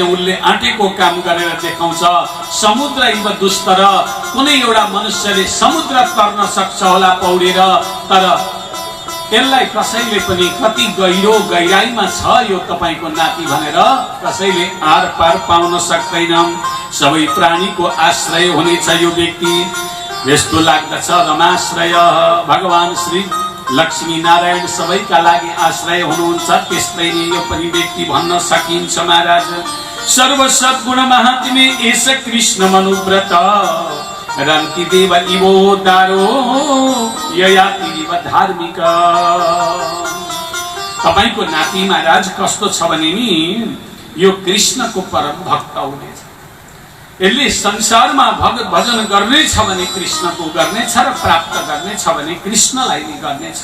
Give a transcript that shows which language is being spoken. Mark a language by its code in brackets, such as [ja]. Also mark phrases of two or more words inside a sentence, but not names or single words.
[ne] उसले आँटेको काम गरेर देखाउँछ। [sa] समुद्र इव दुस्तर, [ne] कुनै एउटा मनुष्यले समुद्र तर्न सक्छ होला पौडेर, तर त्यसलाई कसैले पनि कति गहिरो गहिराईमा छ यो तपाईको नाति भनेर कसैले आर पार पाउन सक्दैन। सबै प्राणीको आश्रय हुनेछ यो व्यक्ति। यस्तो लाग्दछ रमाश्रय, भगवान श्री लक्ष्मी नारायण सबैका लागि आश्रय हुनुहुन्छ। त्यस्तै नै यो पनि व्यक्ति भन्न सकिन्छ महाराज। [sa] सर्वसद्गुण महात्म्य एष कृष्ण मनुव्रत रन्ति देव इवोदारो ययाति इव धार्मिक। [ne] तपाईको नाति महाराज कस्तो छ भने नि यो कृष्णको परम भक्त हुनेछ। यसले संसारमा भगत भजन गर्नेछ भने कृष्णको गर्नेछ र प्राप्त गर्नेछ भने कृष्णलाई नै गर्नेछ।